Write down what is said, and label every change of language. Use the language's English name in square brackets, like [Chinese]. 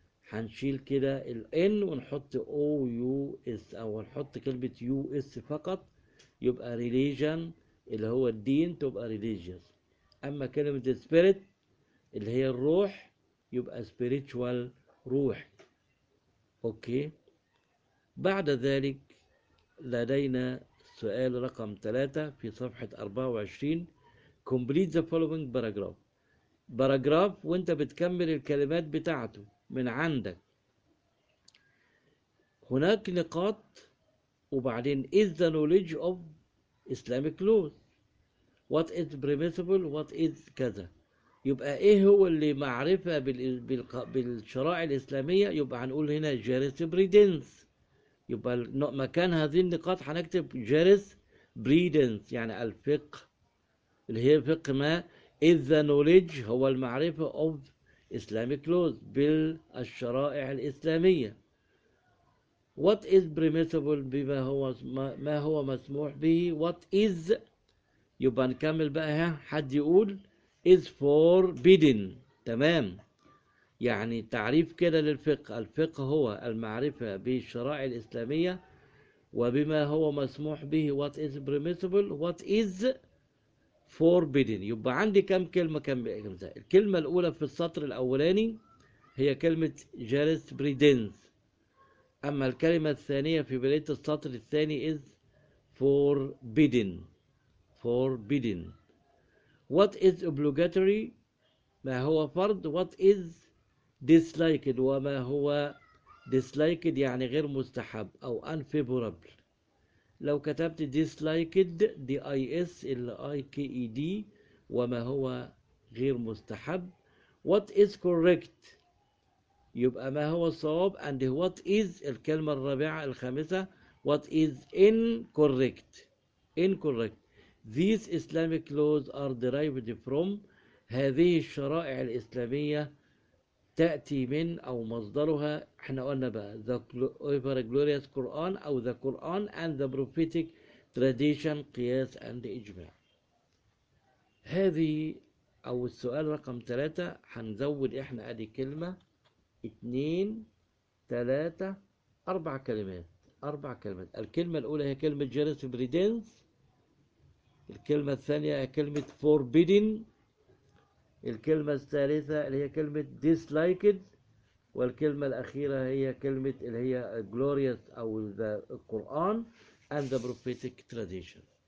[Arabic] هنشيل كده ال N ونحط O U S، أو هنحط كلمة U S فقط، يبقى ريليجن اللي هو الدين تبقى ريليجيوس. أما كلمة spirit اللي هي الروح يبقى spiritual روح. أوكي، بعد ذلك لدينا سؤال رقم 3 في صفحة 24. [English] complete the following paragraph. [Arabic] paragraph وانت بتكمل الكلمات بتاعته من عندك، هناك نقاط وبعدين [English] is the knowledge of Islamic laws. what is permissible what is [Arabic] كذا. يبقى ايه هو اللي معرفة بالشرائع الإسلامية؟ يبقى هنقول هنا jurisprudence. يبقى مكان هذه النقاط هنكتب jurisprudence يعني الفقه، اللي هي فقه ما [English] is the knowledge [Arabic] هو المعرفة [English] of Islamic laws [Arabic] بالشرائع الإسلامية. [English] what is permissible [Arabic] بما هو ما هو مسموح به. what is يبقى نكمل بقى، ها حد يقول [English] is forbidden. [Arabic] تمام، يعني تعريف كده للفقه، الفقه هو المعرفة بالشرائع الإسلامية وبما هو مسموح به. [English] what is permissible what is forbidden. [Arabic] يبقى عندي كم كلمة، كم كلمة؟ الكلمة الأولى في السطر الأولاني هي كلمة jurisprudence، أما الكلمة الثانية في بداية السطر الثاني [English] is forbidden. [Arabic] forbidden. [English] what is obligatory [Arabic] ما هو فرض. [English] what is disliked [Arabic] وما هو disliked يعني غير مستحب أو unfavorable. لو كتبت disliked d i s l i k e d وما هو غير مستحب. [English] what is correct [Arabic] يبقى ما هو الصواب. [English] and what is [Arabic] الكلمة الرابعة الخامسة. [English] what is incorrect. incorrect. these Islamic laws are derived from [Arabic] هذه الشرائع الإسلامية تأتي من أو مصدرها، احنا قلنا بقى [English] the ever glorious Quran أو the Quran and the prophetic tradition قياس and إجماع. [Arabic] هذه أو السؤال رقم 3 هنزود احنا ادي كلمة 2 3 4 كلمات، 4 كلمات. الكلمة الأولى هي كلمة jurisprudence، الكلمة الثانية هي كلمة forbidden، الكلمة الثالثة اللي هي كلمة disliked، والكلمة الأخيرة هي كلمة اللي هي glorious أو the Quran and the prophetic tradition.